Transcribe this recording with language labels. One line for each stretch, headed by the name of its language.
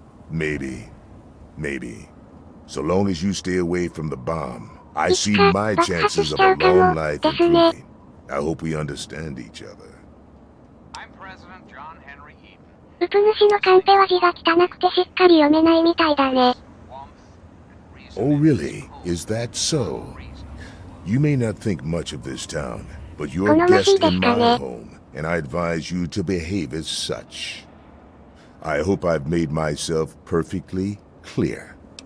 English: Maybe. Maybe. So long as you stay away from the bomb, I see my chances of a long life improving. I hope we understand each other.
Japanese: うぷ主のカンペは字が汚くてしっかり読めないみたいだね。
English: Oh, really? Is that so? You may not think much of this town, but you're a guest in my home, and I advise you to behave as such. I hope I've made myself perfectly clear.